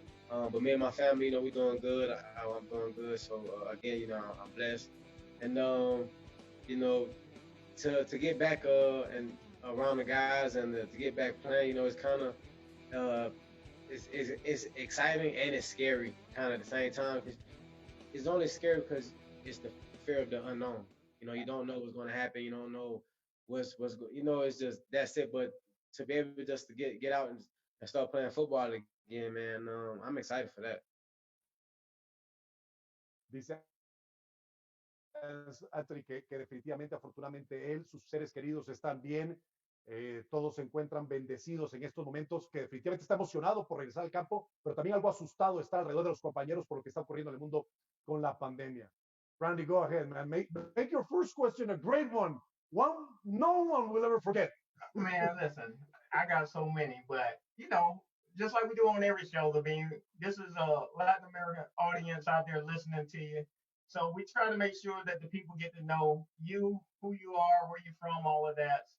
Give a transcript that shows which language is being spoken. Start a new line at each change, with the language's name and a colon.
English: But me and my family, you know, we're doing good. I'm doing good. So again, you know, I'm blessed, and you know, to get back and around the guys and to get back playing, you know, it's kind of it's exciting and it's scary kind of at the same time. It's only scary because it's the fear of the unknown. You know, you don't know what's going to happen. You don't know you know, it's just that's it. But to be able just to get out and start playing football again, man, I'm excited for that.
Spanish: Dice Anthony que definitivamente, afortunadamente, él, sus seres queridos están bien, todos se encuentran bendecidos en estos momentos, que definitivamente está emocionado por regresar al campo, pero también algo asustado está alrededor de los compañeros por lo que está ocurriendo en el mundo con la pandemia.
English: Randy, go ahead, man. Make your first question a great one no one will ever forget. Man, listen, I got so many, but you know, just like we do on every show, Levine, this is a Latin American audience out there listening to you. So we try to make sure that the people get to know you, who you are, where you're from, all of that.